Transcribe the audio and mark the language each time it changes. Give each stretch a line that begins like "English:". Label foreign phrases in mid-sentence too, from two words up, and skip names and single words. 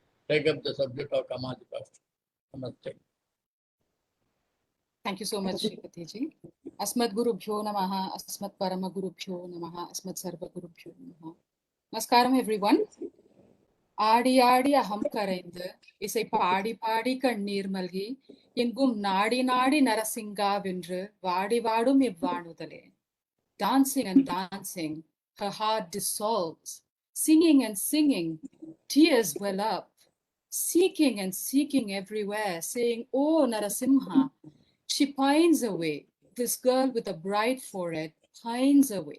English: take up the subject of Kāmāsikāṣṭakam. Namaste. Thank you so much, Shripatiji.
Sanskrit: अस्मत् गुरुभ्यो नमः, अस्मत् परम गुरुभ्यो नमः, अस्मत् सर्व गुरुभ्यो नमः.
English: Namaskaram, everyone.
Tamil: ஆடி ஆடி அகம் கரைந்து இசை பாடி பாடி கண்ணீர் மல்கி எங்கும் நாடி நாடி நரசிங்கா வென்று வாடி வாடும் இவ்வாணுதலே.
English: Dancing and dancing, her heart dissolves. Singing and singing, tears well up. Seeking and seeking everywhere, saying, "Oh, Narasimha." She pines away. This girl with a bright forehead pines away.